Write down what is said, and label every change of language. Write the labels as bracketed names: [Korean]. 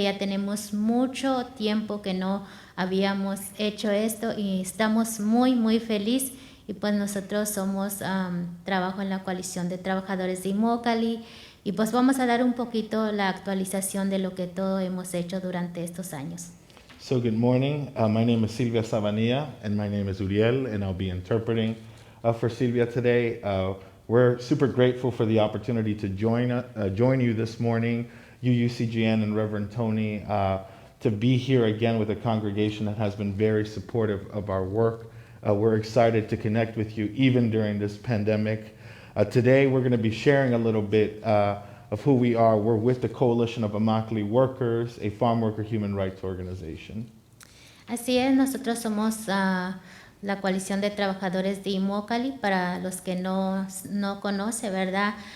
[Spanish] Que ya tenemos mucho tiempo que no habíamos hecho esto y estamos muy felices. Y pues nosotros somos trabajo en la coalición de trabajadores de Immokalee. Y pues vamos a dar un poquito la actualización de lo que todo hemos hecho durante estos años. [English] So good morning. My name is Silvia Sabanilla, and my name is Uriel, and I'll be interpreting for Silvia today. We're super grateful for the opportunity to join you this morning, UUCGN and Reverend Tony, to be here again with a congregation that has been very supportive of our work. We're excited to connect with you even during this pandemic. Today we're going to be sharing a little bit of who we are. We're with the Coalition of Immokalee Workers, a farmworker human rights organization. [Spanish] Así es, nosotros somos la coalición de trabajadores de Immokalee, para los que no conocen, ¿verdad?